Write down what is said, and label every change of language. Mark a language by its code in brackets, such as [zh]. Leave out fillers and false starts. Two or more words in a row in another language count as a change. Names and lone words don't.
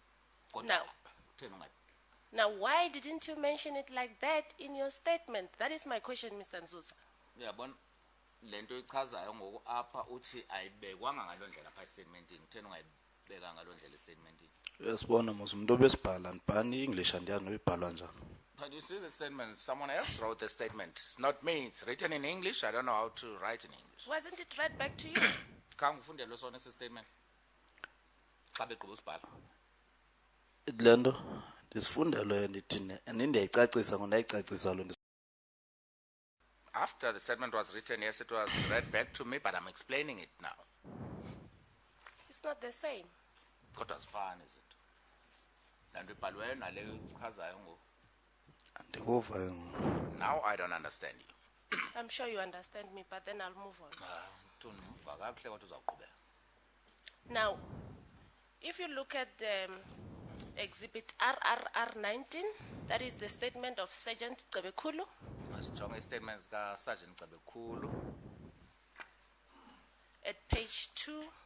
[xh] Kodwa kutheni ungayi? [en] Now, why didn't you mention it like that in your statement? That is my question, Mr. Nzuza. [xh] Uyabona le nto ichazayo ngoku apha uthi ayibekwanga ngaloo ndlela phaa estatementini. Kutheni ungayibeka ngaloo ndlela estatementini? Uyasibona mos umuntu obesibhala ndibhani English andiyazi noyibhalwa njani. [en] But you see the statement, someone else wrote the statement. It's not me, it's written in English. I don't know how to write in English. Wasn't it read back to you? [xh] Khange ufundelwe sona esi statement. Xa begqiba usibhala. Le nto ndisifundelwe ndithini andindiyayicacisa ngondayicacisa loo nto. [en] After the statement was written, yes, it was read back to me, but I'm explaining it now. It's not the same. [xh] Kodwa asifani izinto. La nto ibhalweyo nale ichazayo ngoku. Andikuva [en] Now I don't understand you. I'm sure you understand me, but then I'll move on. [xh] Ndimva kakuhle kodwa uzawuqhubeka. [en] Now, if you look at exhibit RRR 19, that is the statement of Sergeant Cebekulu. [xh] Masijonge statements ka Sergeant Cebekulu. [en] At page 2.